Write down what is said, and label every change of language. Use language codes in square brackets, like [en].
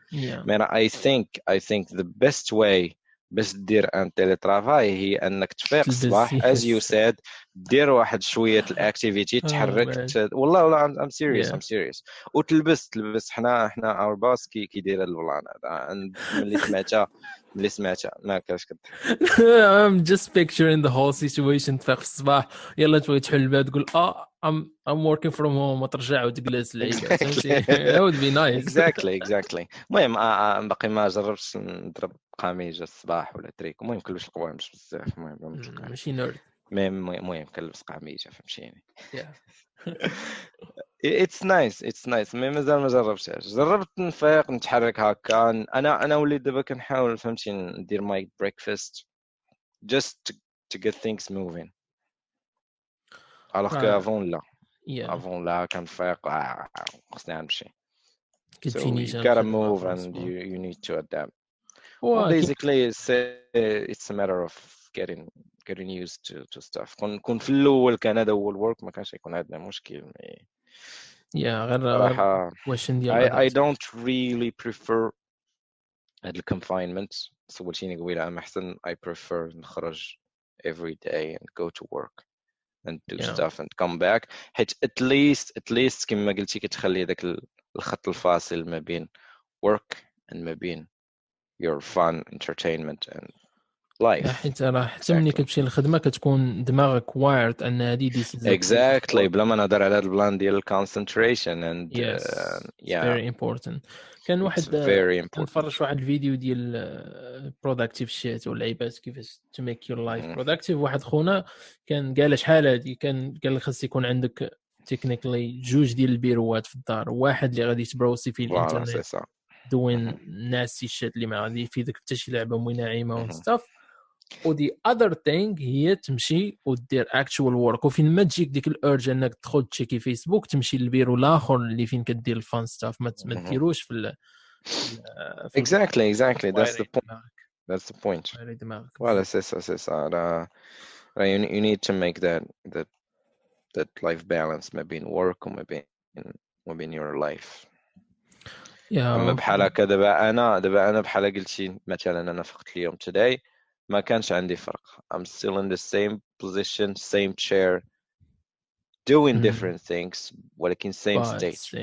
[ar] مي [en] I think the best way [ar] باش دير ان تيلي ترافاي هي انك تفيق الصباح [en] as you said [ar] دير واحد شويه الاكتيفيتي تحرك والله [en] I'm serious [ar] وتلبس حنا [en] our boss [ar] كيدير هذا البلان هذا ملي سمعتها ما كاش [en] I'm just picturing the whole situation. [ar] تفيق الصباح يلا تبغي تحل الباب تقول [en] I'm working from home [ar] وترجع وتجلس العيبات. [en] That would be nice. exactly. [ar] المهم باقي ما جربتش نضرب قميجه الصباح ولا تريك. المهم كلش القوايم مش بزاف. المهم ماشي نورد. المهم كنلبس قميجه فهمتيني. [en] it's nice [ar] مي مازال ما جربتهاش. جربت نفيق نتحرك هكا. انا وليت دابا كنحاول فهمتي ندير ماي بريكفاست [en] just to get things moving. [fr] alors que avant [ar] لا كنفيق خصني نمشي. [en] So you gotta move and you need to adapt. Well, basically it's a matter of getting used to stuff. [ar] كون في الاول كان هذا هو الورك ما كانش يكون عندنا مشكل. غير واش ندير [en] I don't really prefer هاد confinement. [ar] سولتيني قبيله أنا أحسن [en] I prefer نخرج every day and go to work and do stuff and come back. [ar] حيت [en] at least [ar] كما قلتي كتخلي داك الخط الفاصل ما بين work and ما بين [en] your fun entertainment and life. [ar] حيت راه حتى ملي كتمشي للخدمه كتكون دماغك وايرد ان هذه exactly بلا ما نهضر على هذا البلان ديال concentration and [en] very important. [ar] كان واحد نتفرج واحد الفيديو ديال [en] productive shit [ar] والعيبات كيفاش [en] to make your life productive. [ar] واحد خونا كان قال شحال هادي قال خاص يكون عندك technically جوج ديال البيروات في الدار. واحد اللي غادي تبروسي فيه الانترنت دوين ناسي الشات اللي ما غادي يفيدك حتى شي لعبه مناعمه وستاف. ودي [en] other thing [ar] هي تمشي ودير [en] actual work. [ar] وفين ما تجيك ديك الارج انك تدخل تشيكي فيسبوك تمشي للبيرو الاخر اللي فين كدير الفان ستاف. ما ديروش في [en] exactly that's the point. [fr] Voilà, c'est ça. [en] You need to make that life balance [ar] ما بين work وما بين [en] your life. [ar] اما بحال هكا دابا انا بحال قلتي مثلا انا فقت اليوم [en] today [ar] ما كانش عندي فرق. [en] I'm still in the same position, same chair, doing different things [ar] ولكن [en] same state.